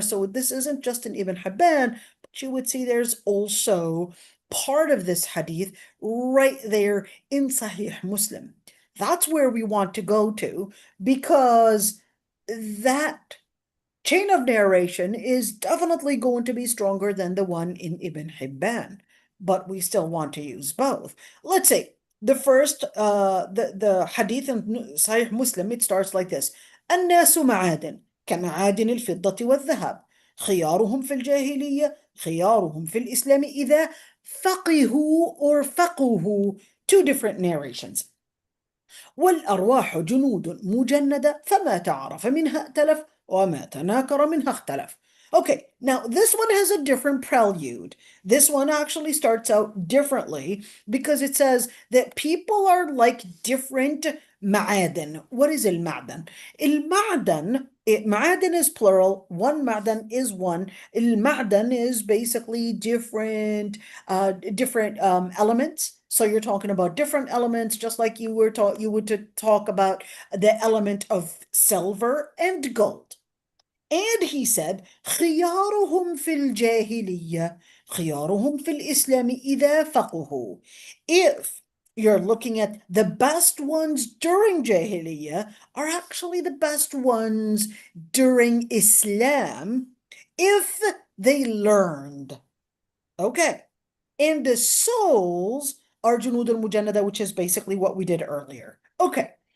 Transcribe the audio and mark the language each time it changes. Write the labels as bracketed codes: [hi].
[en] So this isn't just an Ibn Hibban, but you would see there's also part of this hadith right there in Sahih Muslim. That's where we want to go to, because that chain of narration is definitely going to be stronger than the one in Ibn Hibban, but we still want to use both. Let's see. The first, the hadith in Sahih Muslim, it starts like this: [ar] الناس معادن كمعادن الفضة والذهب خيارهم في الجاهلية خيارهم في الإسلام إذا فقهوا or فقهوا. [en] Two different narrations. [ar] والأرواح جنود مجندة فما تعرف منها ائتلف وما تناكر منها اختلف. [en] Okay, now this one has a different prelude. This one actually starts out differently because it says that people are like different معادن. What is المعدن? المعدن, معادن is plural, one معدن is one. المعدن is basically different elements. So you're talking about different elements, just like you would to talk about the element of silver and gold. And he said, [ar] خيارهم في الجاهلية خيارهم في الإسلام إذا فقهوا. [en] If you're looking at the best ones during Jahiliyyah are actually the best ones during Islam if they learned. Okay. And the souls are junud al-mujannada, which is basically what we did earlier. Okay.